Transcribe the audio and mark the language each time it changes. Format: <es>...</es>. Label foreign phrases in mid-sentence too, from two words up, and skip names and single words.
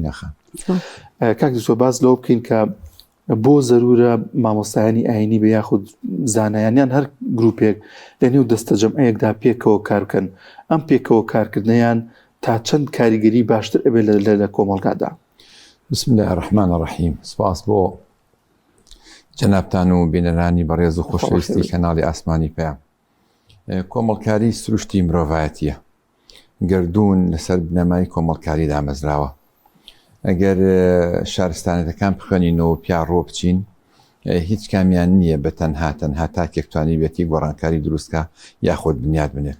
<ckb>کاک دکتۆر باز لەوە بکەین کە بۆ زەرورە مامۆستایانی ئاینی بە یاخود زانایانیان هەر گروپێک لە نێو دەستە جەمعەیەکدا پێکەوە کار بکەن. ئەم پێکەوە کارکردنیان تا چەند کاریگەری باشتر ئەبێت لە کۆمەڵگادا؟</ckb> <ar>بسم الله الرحمن الرحیم.</ar> <ckb>سپاس بۆ جەنابتان و بینەرانی بەڕێز و خۆشەویستی کەناڵی ئاسمانی پێیان. کۆمەڵکاری سروشتی مرۆڤایەتیە، گردوون لەسەر بنەمای کۆمەڵکاری دامەزراوە. ئەگەر شارستانەتەکان بخوێنینەوە پیا ڕۆ بچین هیچ کامیان نییە بە تەنها تاکێکتوانی بێتی گۆڕانکاری دروستکە یاخۆت بنیاد بنێت.</ckb>